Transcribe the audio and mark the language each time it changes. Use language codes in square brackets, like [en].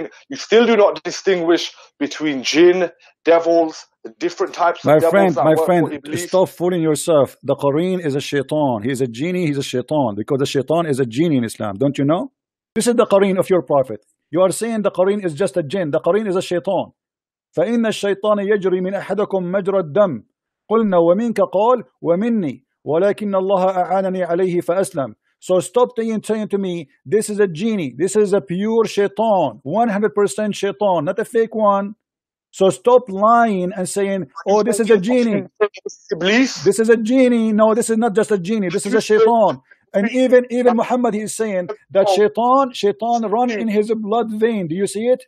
[en] You still do not distinguish between jinn, devils, the different types of devils. My friend, stop fooling yourself. The Qareen is a shaitan. He is a genie, he's a shaitan, because the shaitan is a genie in Islam. Don't you know? This is the Qareen of your prophet. You are saying the Qareen is just a jinn. The Qareen is a shaitan. [ar] فإن الشيطان يجري من أحدكم مجرى الدم قلنا ومنك قال ومني ولكن الله أعانني عليه فأسلم. [en] So stop saying to me, this is a genie, this is a pure shaitan, 100% shaitan, not a fake one. So stop lying and saying, oh, this is a genie. This is a genie. No, this is not just a genie, this is a shaitan. And even Muhammad, he is saying that shaitan run in his blood vein. Do you see it?